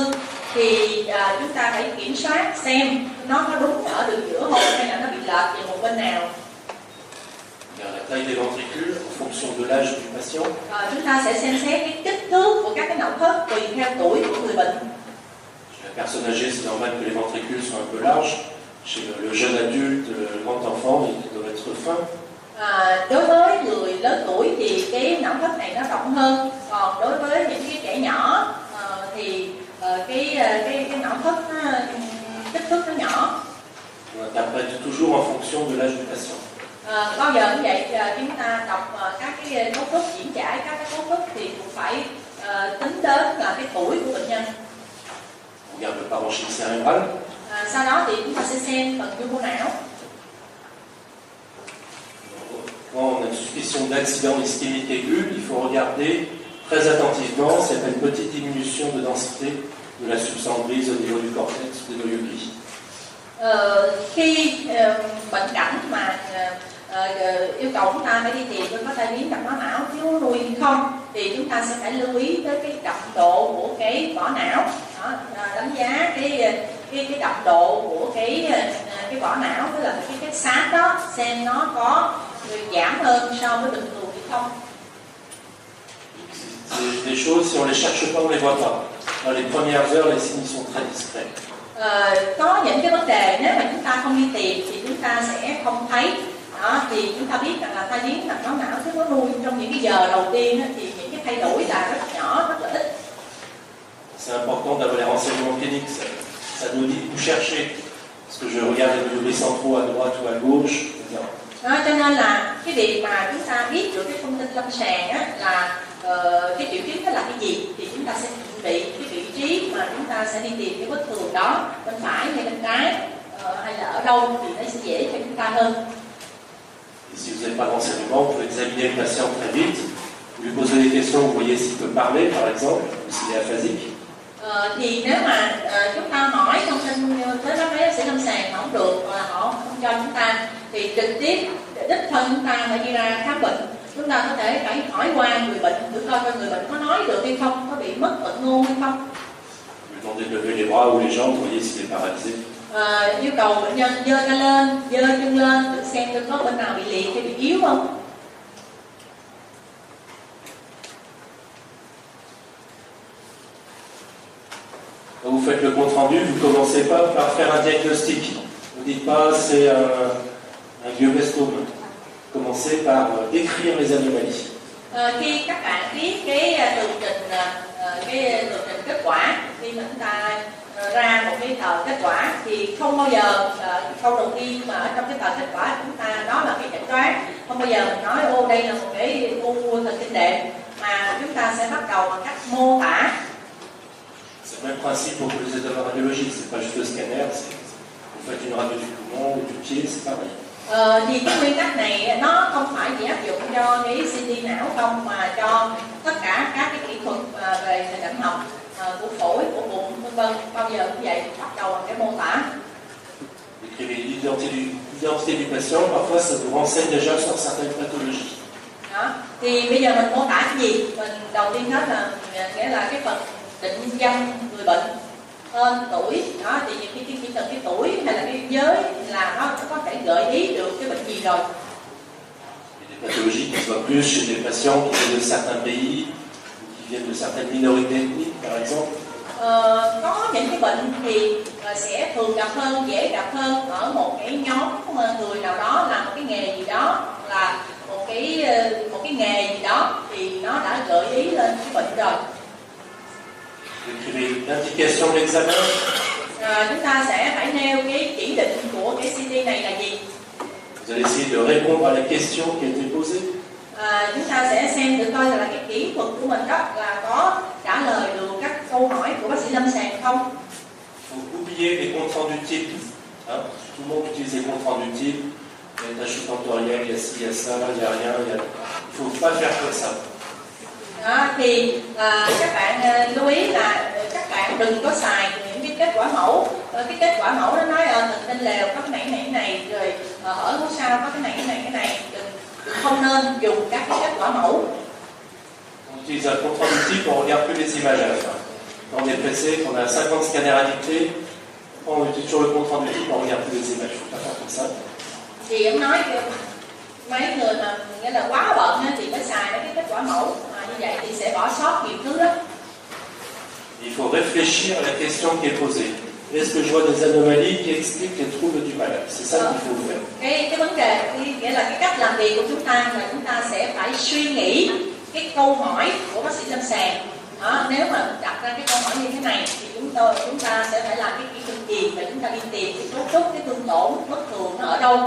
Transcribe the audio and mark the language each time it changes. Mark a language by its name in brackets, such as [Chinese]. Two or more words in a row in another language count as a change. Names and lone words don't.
[Vietnamese] Thì chúng ta phải kiểm soát xem nó có đúng ở đường giữa không hay là nó bị lệch về một bên nào. [French] La taille des ventricules en fonction de l'âge du patient. [Vietnamese] Chúng ta sẽ xem xét cái kích thước của các cái não thất tùy theo tuổi của người bệnh. [French] Chez la personne âgée, c'est normal que les ventricules soient un peu larges. Chez le jeune adulte, le grand enfant, ils doivent être fins. [Vietnamese] Đối với người lớn tuổi thì cái não thất này nó rộng hơn, còn đối với những cái trẻ nhỏ thì cái não thất kích thước nó nhỏ. [French] On interprète toujours en fonction de l'âge du patient. [Vietnamese] Bao giờ cũng vậy, chúng ta đọc các cái cấu trúc diễn giải các cái cấu trúc thì cũng phải tính đến là cái tuổi của bệnh nhân. [French] On regarde le parenchyme cérébral. [Vietnamese] Sau đó thì chúng ta sẽ xem phần dung của não. [French] Quand on a une suspicion d'accident ischémique aigu, il faut regarder très attentivement s'il y a une petite diminution de densité de la substance grise au niveau du cortex ou des noyaux gris. [Vietnamese] Khi bệnh cảnh mà yêu cầu chúng ta phải đi tìm có tai biến mạch máu não thiếu nuôi không, thì chúng ta sẽ phải lưu ý tới cái đậm độ của cái vỏ não. Đó, đánh giá cái đậm độ của cái vỏ não, tức là cái xám đó xem nó có giảm hơn so với bình thường hay không. [French] C'est des choses, si on les cherche pas, on les voit pas. Dans les premières heures, les signes sont très discrets. [Vietnamese] Có những cái vấn đề nếu mà chúng ta không đi tìm thì chúng ta sẽ không thấy. Đó, thì chúng ta biết rằng là tai biến mạch máu não thiếu nuôi trong những cái giờ đầu tiên thì những cái thay đổi là rất nhỏ, rất là ít. [French] C'est important d'avoir les renseignements cliniques. Ça nous dit où chercher. Parce que je regarde les noyaux centraux à droite ou à gauche. [Vietnamese] Cho nên là cái việc mà chúng ta biết được cái thông tin lâm sàng là cái triệu chứng đó là cái gì thì chúng ta sẽ chuẩn bị cái vị trí mà chúng ta sẽ đi tìm cái bất thường đó, bên phải hay bên trái hay là ở đâu thì nó sẽ dễ cho chúng ta hơn. [French] Si vous n'avez pas de renseignements, vous pouvez examiner le patient très vite, lui poser des questions, vous voyez s'il peut parler par exemple, ou s'il est aphasique. [Vietnamese] Thì nếu mà chúng ta hỏi thông tin tới các bác sĩ lâm sàng mà không được hoặc là họ không cho chúng ta thì trực tiếp đích thân chúng ta phải đi ra khám bệnh. Chúng ta có thể phải hỏi qua người bệnh thử coi người bệnh có nói được hay không, có bị mất vận ngôn hay không. [French] Lui demander de lever les bras ou les jambes, vous voyez s'il est paralysé. [Vietnamese] Yêu cầu bệnh nhân giơ tay lên, giơ chân lên, thử xem có bên nào bị liệt hay bị yếu không. [French] Quand vous faites le compte rendu, vous ne commencez pas par faire un diagnostic. Vous ne dites pas c'est un glioblastome. Commencez par décrire les anomalies. [Vietnamese] Khi các bạn viết cái tường trình kết quả, khi mà chúng ta ra một cái tờ kết quả thì không bao giờ câu đầu tiên mà ở trong cái tờ kết quả chúng ta đó là cái chẩn đoán, không bao giờ mình nói ô đây là một cái u thần kinh đệm, mà chúng ta sẽ bắt đầu bằng cách mô tả. [French] C'est le même principe pour les états radiologiques, c'est pas juste le scanner, vous faites une radio du poumon ou du pied, c'est pareil. [Vietnamese] Thì cái nguyên tắc này nó không phải chỉ áp dụng cho cái CT não không mà cho tất cả các cái kỹ thuật về hình ảnh học của phổi, của bụng, vân vân, bao giờ cũng vậy, bắt đầu bằng cái mô tả. [French] Décrivez l'identité du patient, parfois ça vous renseigne déjà sur certaines pathologies. [Vietnamese] Đó. Thì bây giờ mình mô tả cái gì? Mình đầu tiên hết là nghĩa là cái phần định danh người bệnh, tên, tuổi. Đó thì chỉ cần cái tuổi hay là cái giới là nó có thể gợi ý được cái bệnh gì rồi. [French] Des pathologies qui se voient plus chez des patients qui viennent de certains pays, qui viennent de certaines minorités ethniques, par exemple. [Vietnamese] Có những cái bệnh thì sẽ thường gặp hơn, dễ gặp hơn ở một cái nhóm người nào đó làm một cái nghề gì đó, là một cái cái bệnh rồi. [French] Vous écrivez l'indication de l'examen. [Vietnamese] Chúng ta sẽ phải nêu cái chỉ định của cái CD này là gì. [French] Vous allez essayer de répondre à la question qui a été posée. [Vietnamese] Chúng ta sẽ xem thử coi là cái kỹ thuật của mình đó là có trả lời được các câu hỏi của bác sĩ lâm sàng không. [French] Vous oubliez les comptes rendus types. Hein? Tout le monde utilise les comptes rendus types. Il y a tâche tutoriel, il y a ci, il y a ça, il n'y a rien. Il ne faut pas faire comme ça. [Vietnamese] Các bạn lưu ý là các bạn đừng có xài những cái kết quả mẫu. Cái kết quả mẫu nó nói mình tên lều có cái này rồi ở phía sau có cái này. Không nên dùng các cái kết quả mẫu. [French] On utilise un compte rendu type, on regarde plus les images à la fin. Quand on est pressé, qu'on a 50 scanners à dicter, on utilise toujours le compte rendu type, on regarde plus les images. Il ne faut pas faire comme ça. [Vietnamese] Thì ông nói mấy người mà nghĩa là quá bận thì phải xài mấy cái kết quả mẫu, như vậy thì sẽ bỏ sót nhiều thứ đó. [French] Il faut réfléchir à la question qui est posée. Est-ce que je vois des anomalies qui expliquent les troubles du malade? C'est ça qu'il faut faire. [Vietnamese] Cái vấn đề, nghĩa là cái cách làm việc của chúng ta là chúng ta sẽ phải suy nghĩ cái câu hỏi của bác sĩ lâm sàng. Nếu mà đặt ra cái câu hỏi như thế này thì chúng ta sẽ phải làm cái kỹ thuật gì và chúng ta đi tìm cái cấu trúc, cái tương tổn bất thường nó ở đâu.